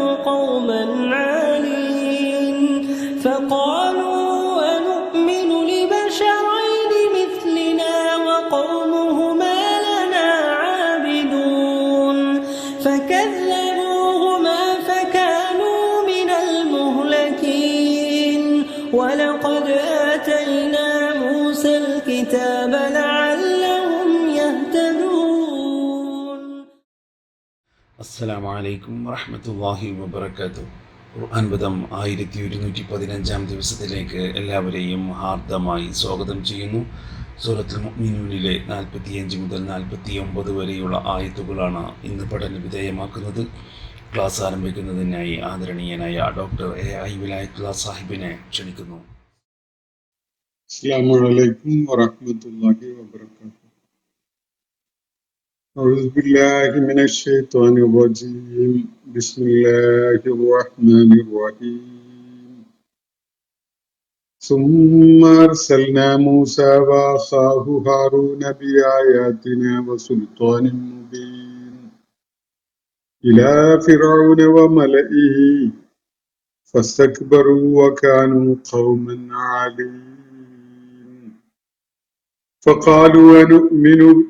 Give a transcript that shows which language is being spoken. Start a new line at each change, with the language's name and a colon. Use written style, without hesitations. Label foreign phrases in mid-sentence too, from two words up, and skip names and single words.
Arabic: قوما عالين فقالوا أنؤمن لبشرين مثلنا وقومهما لنا عابدون فكذبوهما فكانوا من المهلكين ولقد آتينا موسى الكتاب السلام عليكم ورحمة الله وبركاته.
Malayalam: ഖുർആൻ പദം 1115 ദിവസത്തിലേക്ക് എല്ലാവരെയും ഹാർദമായി സ്വാഗതം ചെയ്യുന്നു. സൂറത്തുൽ മുഅ്മിനൂനിലെ 45 മുതൽ 49 വരെയുള്ള ആയത്തുകളാണ് ഇന്ന് പഠന വിധേയമാക്കുന്നത്. ക്ലാസ് ആരംഭിക്കുന്നതിനായി ആദരണീയനായ ഡോക്ടർ എ.ഐ. വിലായത്തുള്ള സാഹിബിനെ ക്ഷണിക്കുന്നു.
Arabic: السلام عليكم ورحمة الله وبركاته. أعوذ بالله من الشيطان الرجيم. بسم الله الرحمن الرحيم. ثم أرسلنا موسى وأخاه هارون بآياتنا وسلطان مبين إلى فرعون وملئه فاستكبروا وكانوا قوما عالين فقالوا أنؤمن